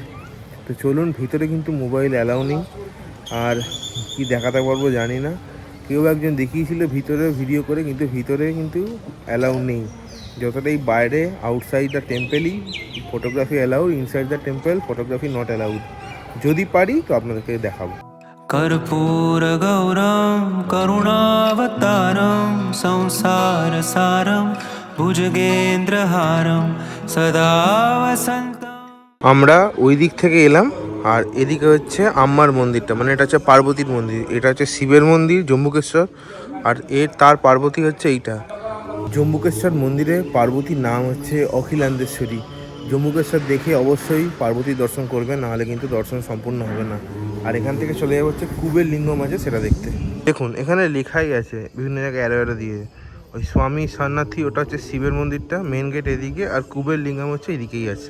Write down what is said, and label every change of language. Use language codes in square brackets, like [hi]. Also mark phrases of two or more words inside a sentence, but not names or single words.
[bn] তো চলুন, ভিতরে কিন্তু মোবাইল অ্যালাউ নেই, আর কি দেখাতে পারবো জানি না। কেউ একজন দেখিয়েছিল ভিতরে ভিডিও করে, কিন্তু ভিতরে কিন্তু অ্যালাউ নেই। যতটাই বাইরে [en] outside the temple photography allowed, inside the temple photography not allowed. [bn] যদি পারি তো আপনাদেরকে দেখাবো। [sa] कर्पूरगौरं करुणावतारं संसारसारं भुजगेन्द्रहारं सदा वसन्तं। [bn] আমরা ওই দিক থেকে এলাম, আর এদিকে হচ্ছে আম্মার মন্দিরটা, মানে এটা হচ্ছে পার্বতীর মন্দির। এটা হচ্ছে শিবের মন্দির জম্বুকেশ্বর, আর তার পার্বতী হচ্ছে এইটা। জম্বুকেশ্বর মন্দিরে পার্বতীর নাম হচ্ছে অখিলান্দেশ্বরী। জম্বুকেশ্বর দেখে অবশ্যই পার্বতী দর্শন করবেন, নাহলে কিন্তু দর্শন সম্পূর্ণ হবে না। আর এখান থেকে চলে যাবো হচ্ছে কুবের লিঙ্গম আছে, সেটা দেখতে। দেখুন এখানে লেখাই আছে বিভিন্ন জায়গায় অ্যারো দিয়ে, ওই স্বামী সন্ন্যাসী ওটা হচ্ছে শিবের মন্দিরটা, মেন গেট এদিকে, আর কুবের লিঙ্গম হচ্ছে এদিকেই আছে।